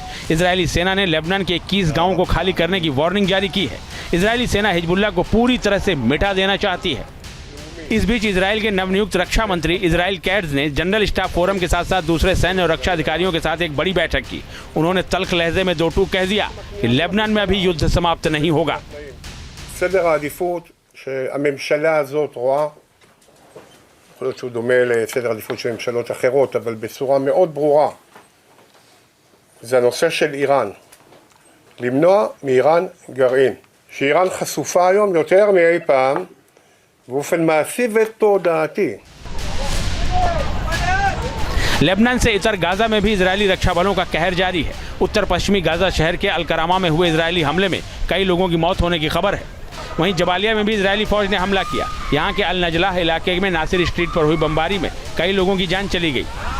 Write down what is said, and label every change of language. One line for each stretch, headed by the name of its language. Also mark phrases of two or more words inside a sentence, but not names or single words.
Hindi: इजरायली सेना ने लेबनान के 21 गांवों को खाली करने की वार्निंग जारी की है। इजरायली सेना हिजबुल्लाह को पूरी तरह से मिटा देना चाहती है। इस बीच इजराइल के नवनियुक्त रक्षा मंत्री इजराइल कैट्ज ने
English: General Staff Forum
Hindi: के साथ साथ दूसरे सैन्य और रक्षा अधिकारियों के साथ एक बड़ी बैठक की। उन्होंने तल्ख लहजे में दो टूक कह दिया कि लेबनान में अभी युद्ध समाप्त नहीं होगा।
Hebrew: סדר העדיפות שהממשלה הזאת רואה, יכול להיות שהוא דומה לסדר העדיפות של ממשלות אחרות, אבל בצורה מאוד ברורה, זה הנושא של איראן. למנוע מאיראן גרעין. שאיראן חשופה היום יותר מאי פעם, באופן מעשי ותודעתי.
Hindi: लेबनान से इतर गाजा में भी इजरायली रक्षा बलों का कहर जारी है। उत्तर पश्चिमी गाजा शहर के अलकरामा में हुए इजरायली हमले में कई लोगों की मौत होने की खबर है। वहीं जबालिया में भी इजरायली फौज ने हमला किया। यहाँ के अल नजलाह इलाके में नासिर स्ट्रीट पर हुई बमबारी में कई लोगों की जान चली गई।